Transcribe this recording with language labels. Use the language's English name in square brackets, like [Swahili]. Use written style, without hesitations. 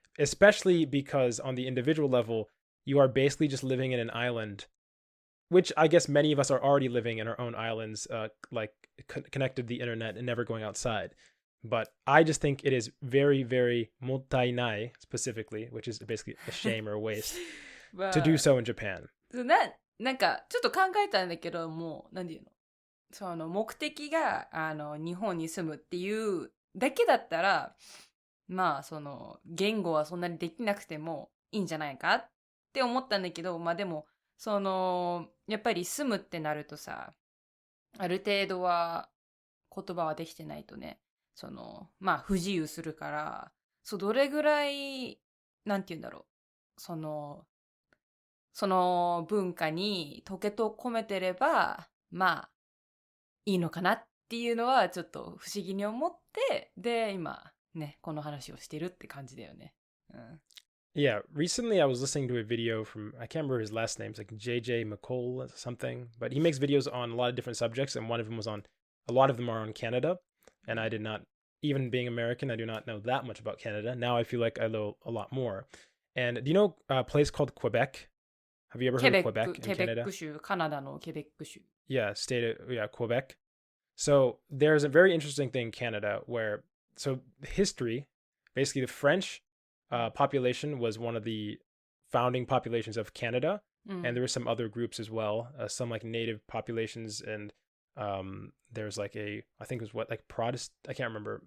[English] Especially because on the individual level, you are basically just living in an island, which I guess many of us are already living in our own islands, connected to the internet and never going outside. But I just think it is very, very mottainai, specifically, which is basically a shame or a waste, to do so in Japan. [Japanese] なんか、ちょっと考えたんだけど、もう、なんていうの？目的が、日本に住むっていうだけだったら、まあ、言語はそんなにできなくてもいいんじゃないかって思ったんだけど、まあでも、やっぱり住むってなるとさ、ある程度は言葉はできてないとね、まあ不自由するから、どれぐらい、なんていうんだろう、その文化に溶けと込めてれば、まあ、いいのかなっていうのはちょっと不思議に思って、で、今、ね、この話をしてるって感じだよね。うん。 [English] Yeah, recently I was listening to a video from, I can't remember his last name, it's like JJ McCall or something, but he makes videos on a lot of different subjects, and one of them a lot of them are on Canada, and I did not, even being American, I do not know that much about Canada. Now I feel like I know a lot more. And do you know a place called Quebec? Have you ever heard of Quebec in Canada? [Japanese] ケベック州、カナダのケベック州。 [English] Quebec. So there's a very interesting thing in Canada where, so history, basically the French population was one of the founding populations of Canada. And there were some other groups as well, some like native populations, and there's like I think it was Protestant, I can't remember.